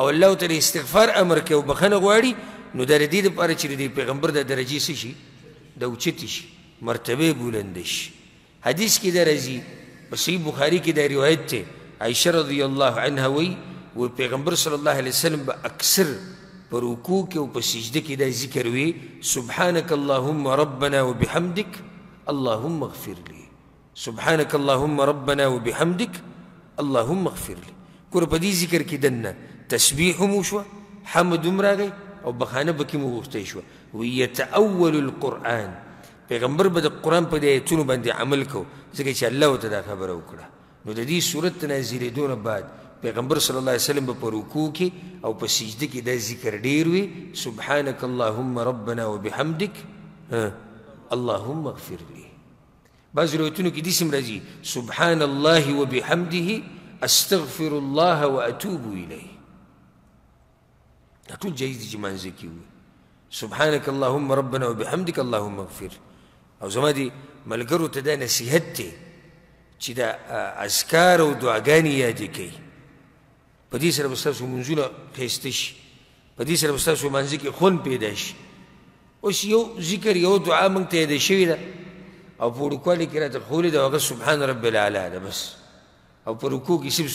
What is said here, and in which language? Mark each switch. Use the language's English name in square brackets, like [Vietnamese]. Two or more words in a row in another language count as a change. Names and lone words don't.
[Pashto] الله ورته د استغفار امر کوي او بخښنه غواړي نو د دې دپاره چې د پیغمبر د درجې څه شي د اوچتې شي مرتبې بلنده شي حدیث کې دا راځي په صحیح بخاري کې دا روایت دی عایشه رضی الله عنها وایي و پیغمبر صلی الله علیه وسلم به اکثر په رکوع کې او په سجده کې دا ذکر وي [Arabic] سبحانك اللهم ربنا وبحمدك اللهم اغفر لي سبحانك اللهم ربنا وبحمدك اللهم اغفر لي [Pashto] ګوره په دې ذکر کې دننه تسبیح هم وشوه حمد هم راغی او بخانه پکې مو غوښتی شوه [Arabic] ویتأول القرآن [Pashto] پیغمبر به د قرآن په دې ایتونو باندې عمل کو ځکه چې الله ورته دا خبره وکړه نو د دې صورت نازلېدو نه بعد پیغمبر صلی الله علیه وسلم به په رکوع کې او په سجده کې دا ذکر ډېر وي [Arabic] سبحانك اللهم ربنا وبحمدك اللهم اغفر لي [Pashto] بعض روایتونو کې داسې هم راځي [Arabic] سبحان الله وبحمده استغفر الله واتوب الیه [Pashto] دا ټول جایز دي چې مانځه کې وي [Arabic] سبحانك اللهم ربنا وبحمدك اللهم اغفر [Pashto] او زما دي ملګرو ته دا نصیحت دی چې دا اذکار او دعاګانې یادې کوي په دې سره به ستاسو لمونځونه ښایسته شي په دې سره به ستاسو لمانځه کې خوند پیدا شي اوس یو ذکر یو دعا موږ ته یاده شوې ده او په وړوکوالي کې راته ښولې ده هغه [Arabic] سبحان رب العلی [Pashto] ده بس او په رکوع کې صرف